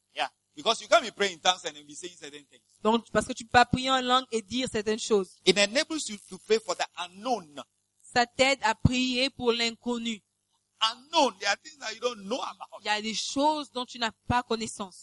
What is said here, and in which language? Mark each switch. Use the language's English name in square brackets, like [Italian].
[English] Yeah, because you can't be praying in tongues and be saying certain things. [French] Donc, parce que tu peux pas prier en langue et dire certaines choses. [English] It enables you to pray for the unknown. [French] Ça t'aide à prier pour l'inconnu. [English] Unknown, there are things that you don't know about. [French] Il y a des choses dont tu n'as pas connaissance.